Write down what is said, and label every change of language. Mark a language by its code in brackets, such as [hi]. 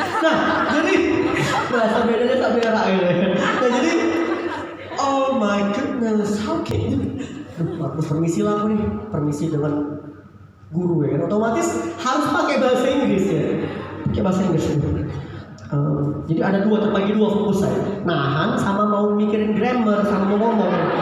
[id] Nah, jadi bahasa bedanya sabera gitu ya. Nah, jadi, [en] oh my goodness, how can you? [id] Terus permisi lah aku nih, permisi dengan guru ya kan. Otomatis harus pakai bahasa Inggris ya. Pakai bahasa Inggris gitu. Jadi ada terbagi dua fokus saya. Nahan sama mau mikirin grammar sama mau ngomong.